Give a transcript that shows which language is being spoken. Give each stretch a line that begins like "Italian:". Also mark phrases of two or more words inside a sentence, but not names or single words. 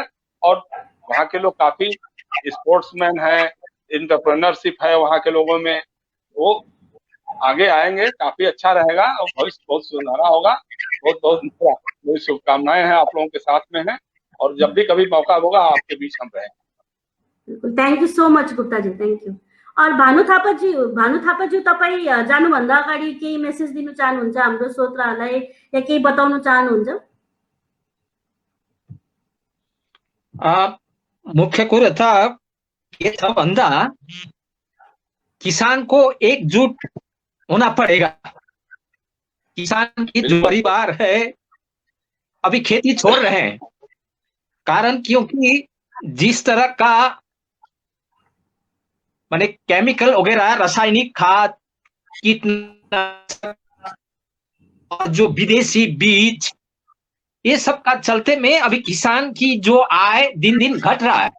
Hindi: और वहाँ के लोग काफी स्पोर्ट्समैन है, एंटरप्रेन्योरशिप है वहाँ के लोगों में, वो आगे आएंगे, काफी अच्छा रहेगा और भविष्य बहुत सुनहरा होगा। बहुत बहुत मेरी शुभकामनाएं हैं, आप लोगों के साथ में है, और जब भी कभी मौका होगा आपके बीच हम रहेंगे। बिल्कुल,
English: thank you so much
Nepali: गुप्ताजी,
English: thank you.
Nepali: और भानु थापाजी तपाईँ जानुभन्दा अगाडि केही मेसेज दिन चाहनुहुन्छ हाम्रो श्रोताहरूलाई या केही बताउन चाहनुहुन्छ? मुख्य कुरो त के छ भन्दा
Hindi: किसान को एकजुट होना पड़ेगा। किसान की जो परिवार है अभी खेती छोड़ रहे हैं, कारण क्योंकि जिस तरह का माने केमिकल वगैरह, रासायनिक खाद, कीटनाशक और जो विदेशी बीज, ये सब का चलते में अभी किसान की जो आय दिन दिन घट रहा है।